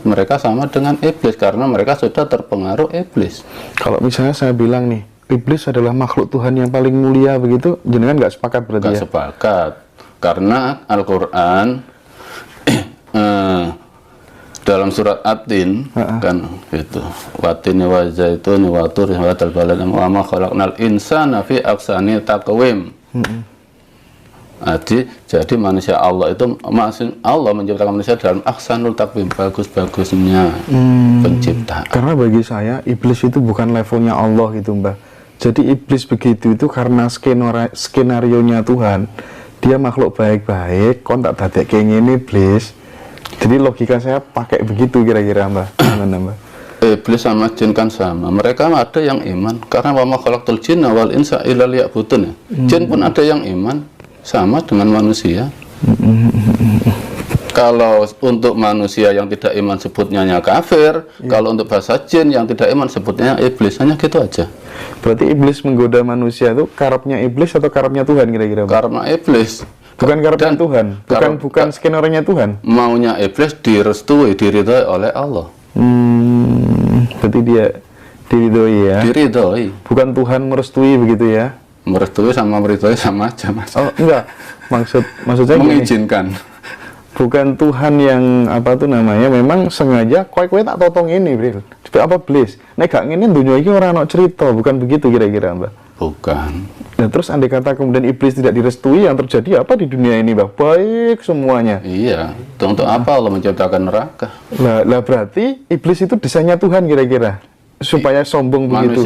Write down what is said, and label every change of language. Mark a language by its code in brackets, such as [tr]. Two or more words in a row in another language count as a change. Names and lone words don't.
[id] Mereka sama dengan iblis karena mereka sudah terpengaruh iblis. Kalau misalnya saya bilang nih, iblis adalah makhluk Tuhan yang paling mulia begitu, jenengan nggak sepakat berarti? Nggak sepakat, karena Al-Quran dalam surat At-Tin kan itu [ar] والتين والزيتون والطور وتلبلن وما خلقنا الإنسان في أحسن تقويم. [id] Jadi manusia Allah itu maksud Allah menciptakan manusia dalam [ar] أحسن تقويم, [id] bagus-bagusnya penciptaan. Karena bagi saya iblis itu bukan levelnya Allah gitu, Mbah. Jadi iblis begitu itu karena skenario-nya Tuhan. Dia makhluk baik-baik, kok [jv] tak dadek [id] kayak gini iblis. Jadi logika saya pakai begitu kira-kira, Mbah. Gimana, Mbah? Iblis sama jin kan sama. Mereka ada yang iman karena [ar] وما خلقت الجن والإنس إلا ليعبدون. [id] Jin pun ada yang iman sama dengan manusia. Kalau untuk manusia yang tidak iman sebutnya kafir, kalau untuk bahasa jin yang tidak iman sebutnya iblis, hanya gitu aja. Berarti iblis menggoda manusia itu karepnya iblis atau karepnya Tuhan kira-kira? Karena iblis. Bukan karepnya Tuhan, bukan skenario-nya Tuhan. Maunya iblis direstui, diridhoi oleh Allah. Berarti dia diridhoi ya? Diridhoi. Bukan Tuhan merestui begitu ya? Merestui sama meridhoi sama aja, Mas. Oh, enggak. Maksudnya mengizinkan. Bukan Tuhan yang apa tuh namanya, memang sengaja [jv] kowe tak totong [id] ini, Bril. Apa iblis? [jv] Nek gak ngene [id] dunia ini orang nak cerita, bukan begitu kira-kira, Mbak? Bukan. Nah, terus andai kata kemudian iblis tidak direstui, yang terjadi apa di dunia ini, Mbak? Baik semuanya. Iya. Untuk apa Allah menciptakan neraka? Lah berarti iblis itu desainnya Tuhan kira-kira supaya sombong begitu.